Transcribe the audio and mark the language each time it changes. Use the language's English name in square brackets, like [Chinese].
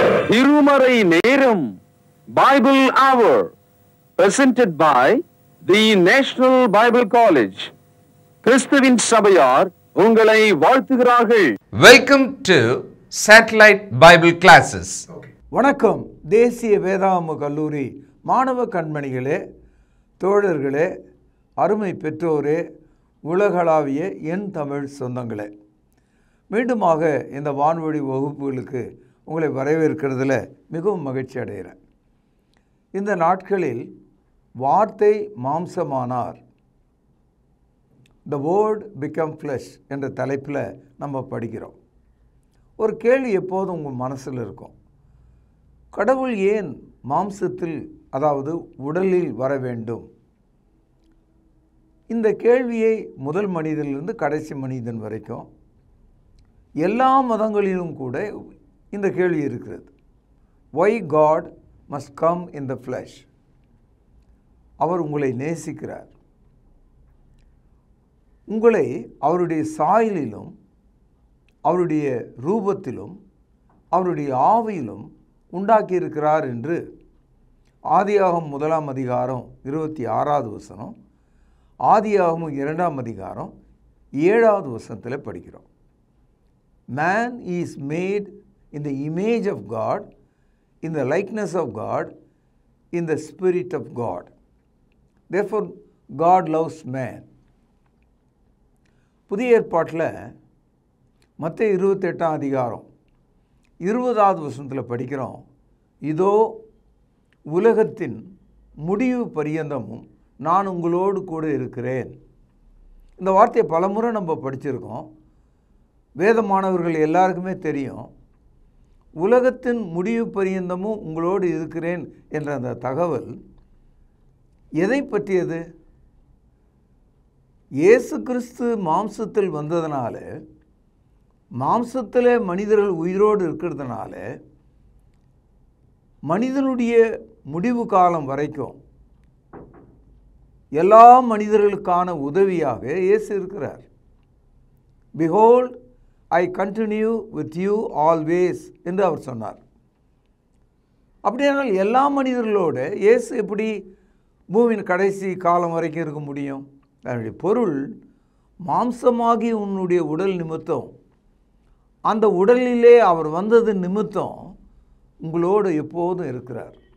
[Tamil] திருமறை நேரம் [English] Bible Hour presented by the National Bible College. [Tamil] கிறிஸ்துவின் சபையார் உங்களை வாழ்த்துகிறார்கள். [English] Welcome to Satellite Bible Classes. [Tamil] வணக்கம். தேசிய வேதாகம கல்லூரி மாணவ கண்மணிகளே, தோழர்களே, அருமை பெற்றோரே, உலகளாவிய என் தமிழ் சொந்தங்களே, மீண்டுமாக இந்த வான்வழி வகுப்புகளுக்கு உங்களை வரவேற்கிறதுல மிகவும் மகிழ்ச்சி அடைகிறேன். இந்த நாட்களில் வார்த்தை மாம்சமானார், [English] The Word Become Flesh [Tamil] என்ற தலைப்பில் நம்ம படிக்கிறோம். ஒரு கேள்வி எப்போதும் உங்கள் மனசில் இருக்கும். கடவுள் ஏன் மாம்சத்தில், அதாவது உடலில் வர வேண்டும்? இந்த கேள்வியை முதல் மனிதனிலிருந்து கடைசி மனிதன் வரைக்கும் எல்லா மதங்களிலும் கூட இந்த கேள்வி இருக்கிறது. [English] Why God must come in the flesh? [Tamil] அவர் உங்களை நேசிக்கிறார். உங்களை அவருடைய சாயலிலும் அவருடைய ரூபத்திலும் அவருடைய ஆவியிலும் உண்டாக்கியிருக்கிறார் என்று ஆதியாகமம் 1 அதிகாரம் 26வது வசனம், ஆதியாகமம் 2 அதிகாரம் 7வது வசனத்தில் படிக்கிறோம். [English] Man is made in the image of God, in the likeness of God, in the spirit of God. Therefore, God loves man. [Tamil] புதிய ஏற்பாட்டில் மத்தேயு 28 அதிகாரம் 20வது வசனத்தில் படிக்கிறோம். இதோ உலகத்தின் முடிவு பரியந்தமும் நான் உங்களோடு கூட இருக்கிறேன். இந்த வார்த்தையை பலமுறை நம்ம படிச்சிருக்கோம். வேதமானவர்கள் எல்லாருக்குமே தெரியும். உலகத்தின் முடிவு பரியந்தமும் உங்களோடு இருக்கிறேன் என்ற அந்த தகவல் எதை பற்றியது? இயேசு கிறிஸ்து மாம்சத்தில் வந்ததுனால, மாம்சத்தில் மனிதர்கள் உயிரோடு இருக்கிறதுனால, மனிதனுடைய முடிவு காலம் வரைக்கும் எல்லா மனிதர்களுக்கான உதவியாக இயேசு இருக்கிறார். [English] Behold, I continue with you always [Tamil] என்று அவர் சொன்னார். அப்படியானால் எல்லா மனிதர்களோடு இயேசு எப்படி பூமியின் கடைசி காலம் வரைக்கும் இருக்க முடியும்? அதனுடைய பொருள், மாம்சமாகி உன்னுடைய உடல் நிமித்தம், அந்த உடலிலே அவர் வந்தது நிமித்தம் உங்களோடு எப்போதும் இருக்கிறார்.